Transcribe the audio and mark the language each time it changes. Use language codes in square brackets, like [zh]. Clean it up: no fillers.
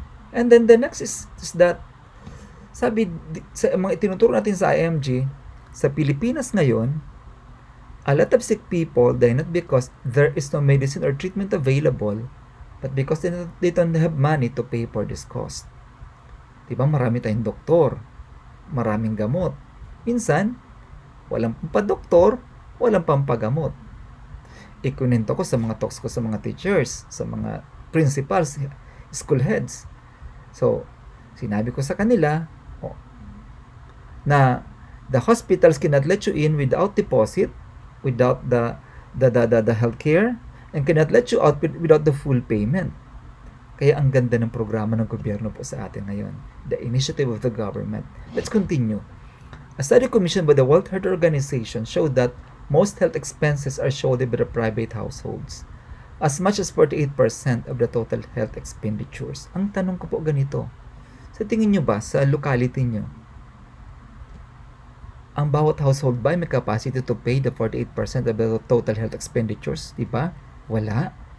[en] And then the next is that, [tl] sabi, sa mga itinuturo natin sa IMG, sa Pilipinas ngayon, [en] a lot of sick people die not because there is no medicine or treatment available, but because they don't have money to pay for this cost. [tl] Diba marami tayong doktor, maraming gamot. Minsan, walang pampadoktor, walang pampagamot. Ikunento ko sa mga talks ko sa mga teachers, sa mga principals, school heads. [en] So, [tl] sinabi ko sa kanila na [en] the hospitals cannot let you in without deposit, without the healthcare, and cannot let you out without the full payment. [tl] Kaya ang ganda ng programa ng gobyerno po sa atin ngayon. [en] The initiative of the government. Let's continue. A study commissioned by the World Health Organization showed that most health expenses are shouldered by the private households. As much as 48% of the total health expenditures. [tl] Ang tanong ko po ganito. Sa tingin nyo ba, sa locality nyo, ang bawat household ba may [en] capacity to pay the 48% of the total health expenditures? [tl] Di ba? Wala.